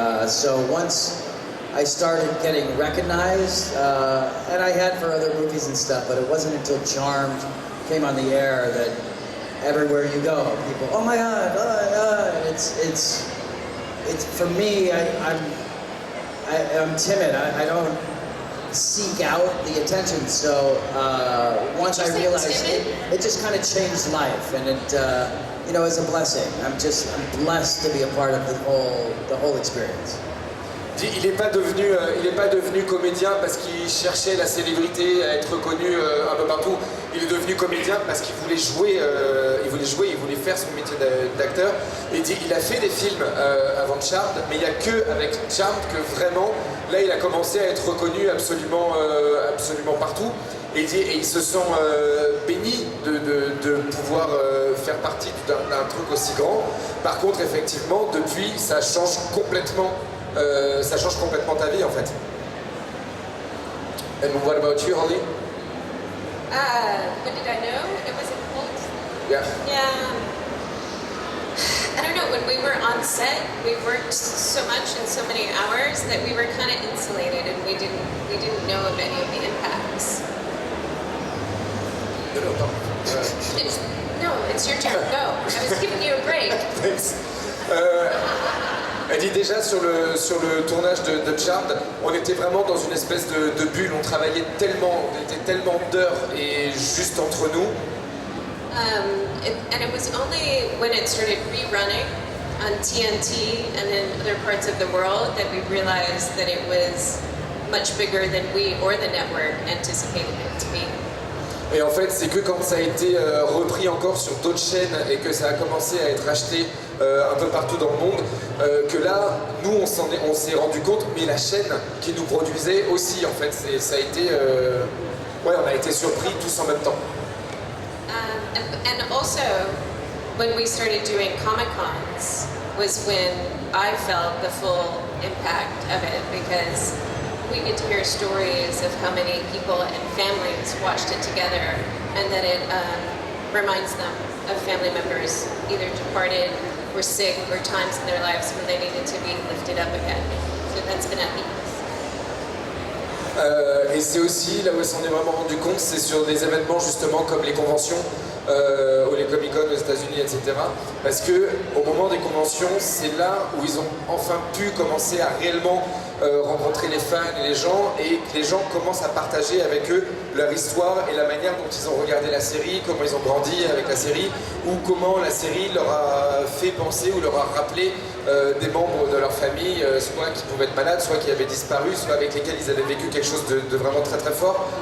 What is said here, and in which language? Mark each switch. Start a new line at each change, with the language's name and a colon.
English: So once I started getting recognized, and I had for other movies and stuff, but it wasn't until Charmed came on the air that everywhere you go, people, oh my God, it's for me, I'm timid. I don't seek out the attention. So once I realized it just kind of changed life, and it is a blessing. I'm blessed to be a part of the whole experience.
French: Il n'est pas devenu comédien parce qu'il cherchait la célébrité, à être reconnu un peu partout. Il est devenu comédien parce qu'il voulait jouer, il voulait faire son métier d'acteur. Et il a fait des films avant Charmed, mais il n'y a que avec Charmed que vraiment, là, il a commencé à être reconnu absolument partout. Et il se sent béni de pouvoir faire partie d'un truc aussi grand. Par contre, effectivement, depuis, ça change complètement ta vie en fait.
English: And what about you, Holly? When did I know it was a cult? Yeah. Yeah. I don't know, when we were on set, we worked so much and so many hours that we were kind of insulated and we didn't know of any of the impacts. No, No, it's your turn, go. I was giving you a break. Thanks.
French: Elle dit déjà sur le tournage de Charmed, on était vraiment dans une espèce de bulle, on travaillait tellement, on était tellement d'heures et juste entre nous.
English: And it was only when it started rerunning on TNT and in other parts of the world that we realized that it was much bigger than we or the network anticipated it to be.
French: Et en fait, c'est que quand ça a été repris encore sur d'autres chaînes et que ça a commencé à être acheté un peu partout dans le monde, que là, nous, on s'est rendu compte, mais la chaîne qui nous produisait aussi, en fait, ça a été... ouais, on a été surpris tous en même temps.
English: And also, when we started doing Comic-Cons was when I felt the full impact of it, because we get to hear stories of how many people and families watched it together, and that it reminds them of family members either departed or sick or times in their lives when they needed to be lifted up again. So that's been a piece.
French: Et c'est aussi, là où on s'en est vraiment rendu compte, c'est sur des événements justement comme les conventions ou les Comic-Con aux États-Unis, etc. Parce que au moment des conventions, c'est là où ils ont enfin pu commencer à réellement rencontrer les fans et les gens, et que les gens commencent à partager avec eux leur histoire et la manière dont ils ont regardé la série, comment ils ont grandi avec la série, ou comment la série leur a fait penser ou leur a rappelé des membres de leur famille, soit qui pouvaient être malades, soit qui avaient disparu, soit avec lesquels ils avaient vécu quelque chose de vraiment très très fort.